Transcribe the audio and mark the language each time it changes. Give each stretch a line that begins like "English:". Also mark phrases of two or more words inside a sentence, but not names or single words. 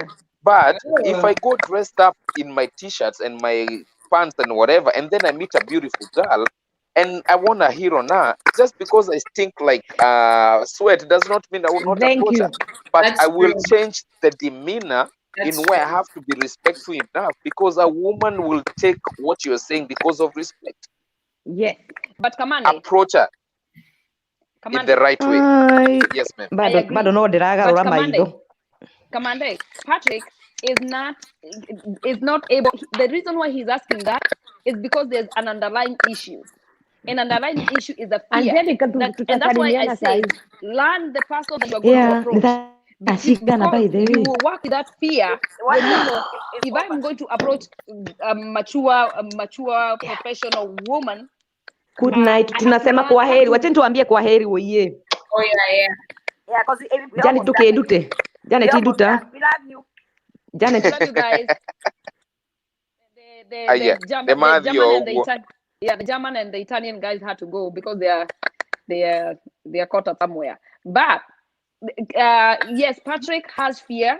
English: But if I go dressed up in my t-shirts and my pants and whatever, and then I meet a beautiful girl and I want a hero now, just because I stink like sweat does not mean I will not approach her. But I will change the demeanor in where I have to be respectful enough, because a woman will take what you're saying because of respect. Yes. But Kamande, approach her in the right way. Yes, ma'am.
Kikuyu: Bado no diragarura maitho.
English: Kamande, Patrick is not able. The reason why he's asking that is because there's an underlying issue. And underlying issue is the fear. Angelica, And that's why I say, learn the person that you are going to approach. Because you will work with that fear when you know, if I'm going to approach a mature professional woman. Good night.
Swahili: Tunasema kwa heri. Wacha tuambie kwa heri woye.
English: Oh yeah. Yeah, because
Kikuyu: Janet tukedute. Janet iduta.
English: We love you. Janet. Love you guys. The German and the Italian guys had to go because they are caught up somewhere. But yes, Patrick has fear.